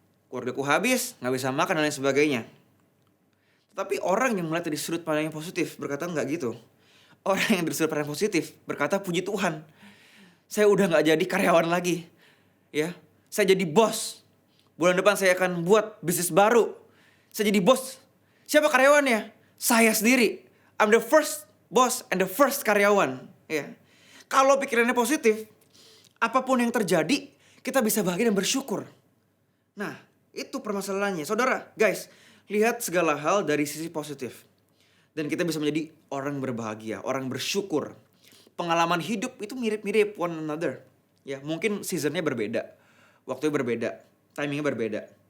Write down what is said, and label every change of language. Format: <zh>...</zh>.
<id>Keluargaku habis, gak bisa makan dan lain sebagainya. Tetapi orang yang melihat dari sudut pandang yang positif berkata enggak gitu. Orang yang dari sudut pandang positif berkata puji Tuhan, saya udah gak jadi karyawan lagi. Ya, saya jadi bos. Bulan depan saya akan buat bisnis baru. Saya jadi bos. Siapa karyawannya? Saya sendiri.</id> <en>I'm the first boss and the first karyawan.</en> <id>Ya. Kalau pikirannya positif, apapun yang terjadi, kita bisa bahagia dan bersyukur. Nah, itu permasalahannya. Saudara, guys, lihat segala hal dari sisi positif. Dan kita bisa menjadi orang berbahagia, orang bersyukur. Pengalaman hidup itu mirip-mirip</id> <en>one another.</en> <id>Ya, mungkin seasonnya berbeda, waktunya berbeda, timingnya berbeda.</id>